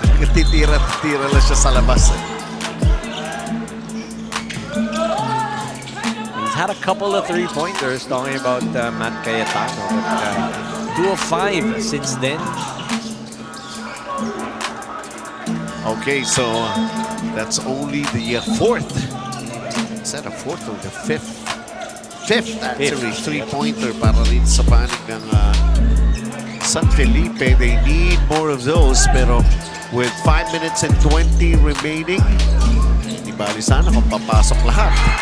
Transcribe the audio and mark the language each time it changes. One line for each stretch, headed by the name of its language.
Filipino: Titira-tira lang siya sa labas.
English: He's had a couple of 3-pointers, talking about Matt Cayetano. But 2 of 5 since then. Okay, so that's only the 4th. Is that a 4th or the 5th? 5th, actually.
Filipino: 3-pointer para rin sa panig ng San Felipe.
English: They need more of those, pero with 5 minutes and 20 remaining,
Filipino: di bali sana kung papasok lahat.